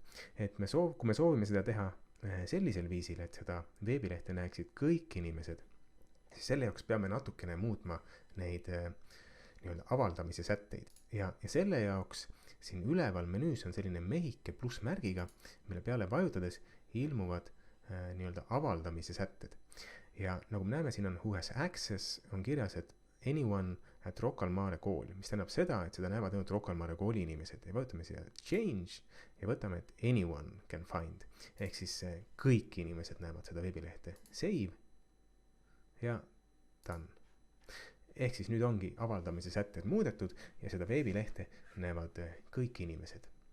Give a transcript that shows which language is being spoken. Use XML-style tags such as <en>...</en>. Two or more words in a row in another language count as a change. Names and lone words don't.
<et>Et kui me soovime seda teha sellisel viisil, et seda veebilehte näeksid kõik inimesed, siis selle jaoks peame natukene muutma neid nii-öelda avaldamise sätteid. Ja selle jaoks siin üleval menüüs on selline mehike pluss märgiga, mille peale vajutades ilmuvad nii-öelda avaldamise sätted. Ja nagu me näeme, siin on</et> <en>who has access,</en> <et>on kirjas, et</et> <en>anyone at</en> <et>Rocca al Mare kool, mis tähendab seda, et seda näevad ainult Rocca al Mare kooli inimesed. Ja vajutame siia change ja võtame, et</et> <en>anyone can find.</en> <et>Ehk siis kõik inimesed näevad seda veebilehte.</et> <en>Save ja done.</en> <et>Ehk siis nüüd ongi avaldamise sätted muudetud ja seda veebilehte näevad kõik inimesed.</et>